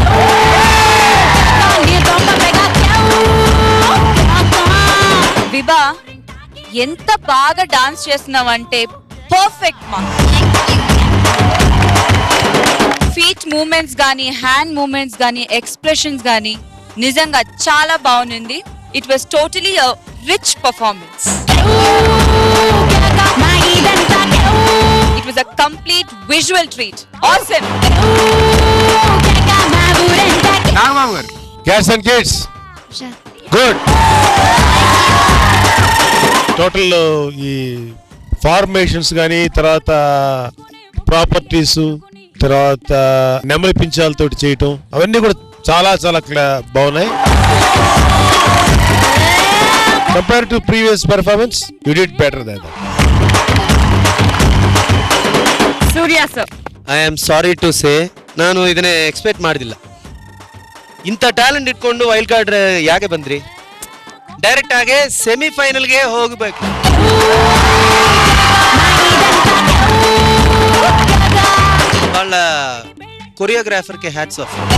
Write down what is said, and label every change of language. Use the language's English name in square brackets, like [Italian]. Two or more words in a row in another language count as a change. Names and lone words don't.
[Telugu] విభా ఎంత బాగా డాన్స్ చేస్తున్నావంటే పర్ఫెక్ట్ మా. [English] feet movements [Telugu] గానీ, [English] hand movements [Telugu] గానీ, ఎక్స్ప్రెషన్స్ గానీ నిజంగా చాలా బాగుంది. [English] it was totally a rich performance. It was a complete visual treat. Awesome. Cats and Kids. Good. [Telugu] టోటల్ ఈ ఫార్మేషన్స్ కానీ, తర్వాత ప్రాపర్టీస్, తర్వాత నెమలి పించాలతోటి చేయటం, అవన్నీ కూడా చాలా చాలా బాగున్నాయి. [English] compare to previous performance you did better than that. [Kannada] ಸೂರ್ಯ ಸರ್, [English] I am sorry to say, [Kannada] ನಾನು ಇದನ್ನೇ ಎಕ್ಸ್ಪೆಕ್ಟ್ ಮಾಡಿದಿಲ್ಲ. ಇಂಥ ಟ್ಯಾಲೆಂಟ್ ಇಟ್ಕೊಂಡು [English] wild card [Kannada] ಯಾಕೆ ಬಂದ್ರಿ? ಡೈರೆಕ್ಟ್ ಆಗಿ ಸೆಮಿಫೈನಲ್ಗೆ ಹೋಗಬೇಕು. [Telugu] వాళ్ళ కొరియోగ్రాఫర్కి [English] hats off.